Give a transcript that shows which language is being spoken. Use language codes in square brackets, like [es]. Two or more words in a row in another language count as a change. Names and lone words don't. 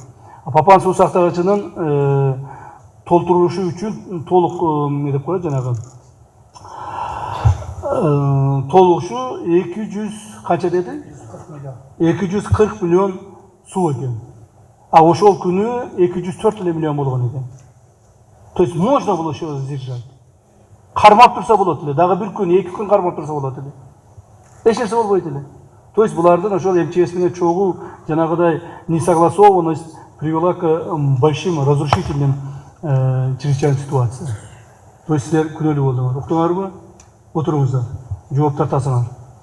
[ky] Папан суу сактагычынын толтурушу үчүн толук не деп коет жанагы. Толугушу 200 канча деди? 240 миллион суу экен. А ошол күнү 204 миллион болгон экен. [ru] То есть можно было еще сдержать. [ky] Кармап турса болот эле, дагы бир күн, 2 күн кармап турса болот эле. Эч нерсе болбойт эле. [ru] То есть [ky] булардын ошол МЧС менен чогуу жанагыдай [ru] несогласованность привела к большим разрушительным чрезвычайным ситуациям. То есть [ky] силер күнөөлүү болдуңар. Уктуңарбы? Отуруңуздар. Жооп тартасыңар.